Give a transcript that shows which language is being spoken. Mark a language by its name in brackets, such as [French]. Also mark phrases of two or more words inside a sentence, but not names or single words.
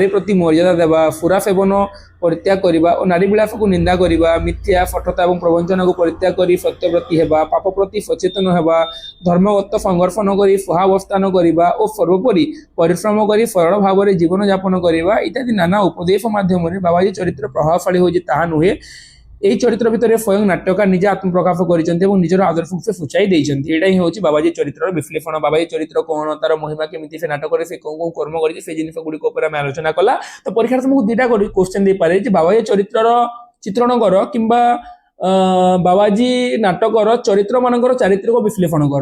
[Odia] ପ୍ରତି ମର୍ଯ୍ୟାଦା ଦେବା, ସୁରା ସେବନ ପରିତ୍ୟାଗ କରିବା ଓ ନାରୀ ବିଳାସକୁ ନିନ୍ଦା କରିବା, ମିଥ୍ୟା ଫଟତା ଏବଂ ପ୍ରବଞ୍ଚନାକୁ ପରିତ୍ୟାଗ କରି ସତ୍ୟବ୍ରତୀ ହେବା, ପାପ ପ୍ରତି ସଚେତନ ହେବା, ଧର୍ମଗତ ସଂଘର୍ଷ ନ କରି ସହାବସ୍ଥାନ କରିବା ଓ ସର୍ବୋପରି ପରିଶ୍ରମ କରି ସରଳ ଭାବରେ ଜୀବନ ଯାପନ କରିବା ଇତ୍ୟାଦି ନାନା ଉପଦେଶ ମାଧ୍ୟମରେ ବାବାଜୀ ଚରିତ୍ର ପ୍ରଭାବଶାଳୀ ହୋଇଛି ତାହା ନୁହେଁ, [Bangla] এই চরিত্র ভিতরে স্বয়ং নাট্যকার নিজে আত্মপ্রকাশ করেছেন এবং নিজের আদর্শକୁ [Odia] ସେ ସୂଚାଇ ଦେଇଛନ୍ତି। ଏଇଟା ହିଁ ହେଉଛି ବାବାଜୀ ଚରିତ୍ରର ବିଶ୍ଳେଷଣ। ବାବାଜୀ ଚରିତ୍ର କ'ଣ, ତାର ମହିମା କେମିତି, ସେ ନାଟକରେ ସେ କୋଉ କୋଉ କର୍ମ କରିଛି, ସେ ଜିନିଷ ଗୁଡ଼ିକ ଉପରେ ଆମେ ଆଲୋଚନା କଲା। ତ ପରୀକ୍ଷାରେ ତମକୁ ଦିଟା କ୍ୱେଶ୍ଚନ ଦେଇପାରେ ଯେ ବାବାଜୀ ଚରିତ୍ରର ଚିତ୍ରଣ କର କିମ୍ବା ବାବାଜୀ ନାଟକର ଚରିତ୍ର ମାନଙ୍କର ଚାରିତ୍ରିକ ବିଶ୍ଳେଷଣ କର।